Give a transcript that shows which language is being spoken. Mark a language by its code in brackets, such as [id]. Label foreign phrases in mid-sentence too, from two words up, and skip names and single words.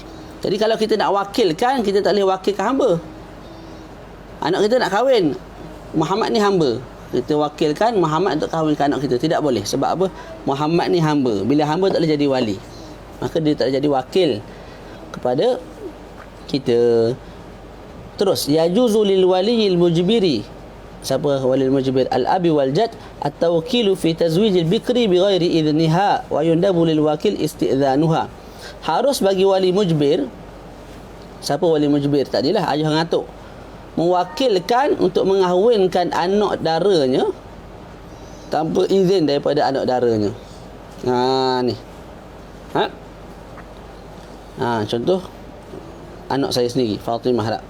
[ms] Jadi kalau kita nak wakilkan, kita tak boleh wakilkan hamba. Anak kita nak kahwin, Muhammad ni hamba, kita wakilkan Muhammad untuk kahwinkan anak kita. Tidak boleh. Sebab apa? Muhammad ni hamba. Bila hamba tak boleh jadi wali, maka dia tak boleh jadi wakil kepada kita. Terus, [ar] يجوز للولي المجبر. [ms] Siapa [ar] ولي المجبر? الأب والجد التوكيل في تزويج البكر بغير إذنها ويندب للوكيل استئذانها. [ms] Harus bagi wali mujbir. Siapa wali mujbir? Tadilah ayah ngatuk, mewakilkan untuk mengahwinkan anak daranya tanpa izin daripada anak daranya. Ni. Contoh anak saya sendiri, Fatimah tak?